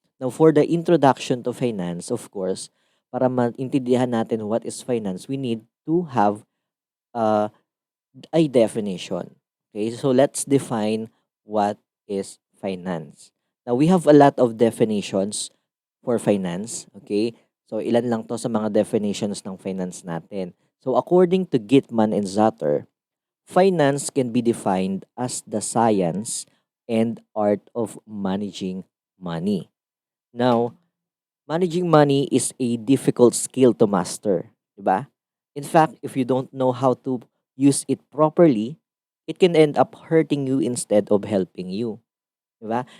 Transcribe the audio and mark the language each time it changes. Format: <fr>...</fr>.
<en>Now, for the introduction to finance, of course,</en> <tl>para maintindihan natin</tl> <en>what is finance, we need to have uh, a definition. Okay? So, let's define what is finance. Now, we have a lot of definitions for finance. Okay?</en> <tl>So, ilan lang to sa mga definitions ng finance natin.</tl> <en>So, according to Gitman and Zatter, finance can be defined as the science and art of managing money. Now, managing money is a difficult skill to master, 'di ba? In fact, if you don't know how to use it properly, it can end up hurting you instead of helping you, 'di ba?</en>